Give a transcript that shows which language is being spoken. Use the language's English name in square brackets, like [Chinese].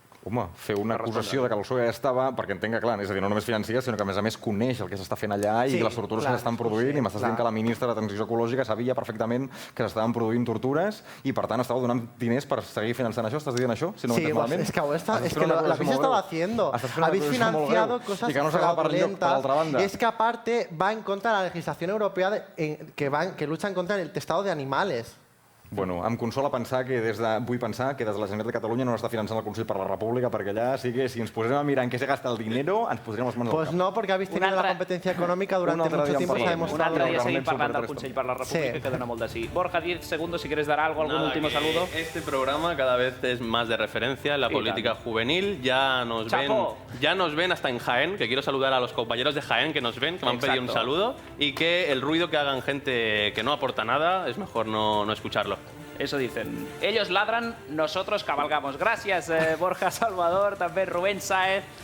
[Catalan] Home, fer una acusació de que el PSOE estava, perquè entenc que, clar, és a dir, no només financia, sinó que, a més, coneix el que s'està fent allà i les tortures que s'estan produint, i m'estàs dient que la ministra de Transició Ecològica sabia perfectament que s'estaven produint tortures i, per tant, estava donant diners per seguir finançant això? Estàs dient això? Si no ho entenc malament? [Spanish] Es que lo habéis estado haciendo. Habéis financiado cosas fraudulentas. Es que, aparte, va en contra de la legislación europea que luchan contra el testado de animales. [Catalan] Bueno, em consola pensar que vull pensar que des de la Generalitat de Catalunya no està finançant el Consell per la República, perquè allà sí que si ens posem a mirar en què se gasta el dinero, ens posarem les mans al cap. [Spanish] Pues no, porque habéis tenido la competencia económica durante mucho tiempo, se ha demostrado. [Catalan] Un altre dia seguim parlant del Consell per la República, que dona molt de sí. [Spanish] Borja, 10 segundos, si quieres dar algo, algún último saludo. Este programa cada vez es más de referencia en la política juvenil. Ya nos ven hasta en Jaén, que quiero saludar a los compañeros de Jaén que nos ven, que me han pedido un saludo, y que el ruido que hagan gente que no aporta nada es mejor no escucharlo. Eso dicen. Ellos ladran, nosotros cabalgamos. [Catalan] Gràcies, Borja Salvador, també Rubén Sáez.